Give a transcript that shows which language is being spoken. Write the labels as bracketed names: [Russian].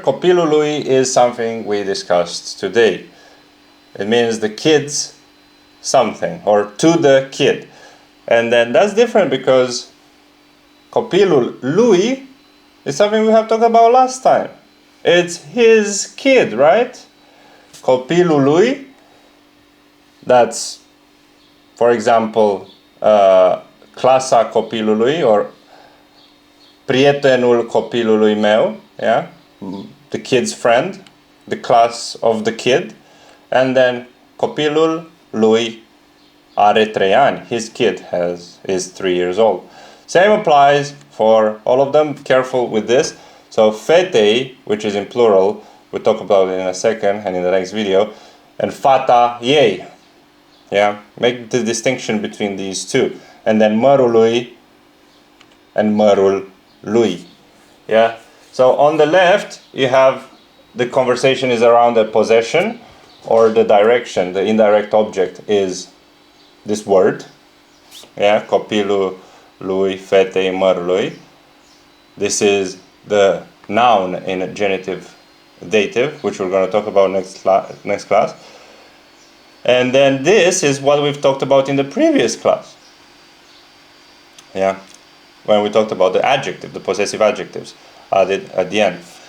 [English] Copilul lui is something we discussed today. It means the kids something, or to the kid. And then that's different because copilul lui is something we have talked about last time. It's his kid, right? Copilul lui, that's, for example, [Romanian] clasa copilului, [English] or [Romanian] prietenul copilului meu, [English] yeah? The kid's friend, the class of the kid. And then [Romanian] copilul lui are 3 ani, [English] his kid is 3 years old. Same applies for all of them. Careful with this. So fetei, which is in plural, we'll talk about it in a second and in the next video, and [Romanian] fata ei. [English] Yeah, make the distinction between these two. And then [Romanian] mărul lui and mărul lui. [English] Yeah. So on the left you have the conversation is around the possession or the direction. The indirect object is this word. Yeah, [Romanian] copilul lui, fetei, mărul lui. [English] This is the noun in genitive dative, which we're going to talk about next class. And then this is what we've talked about in the previous class. Yeah, when we talked about the adjective, the possessive adjectives added at the end.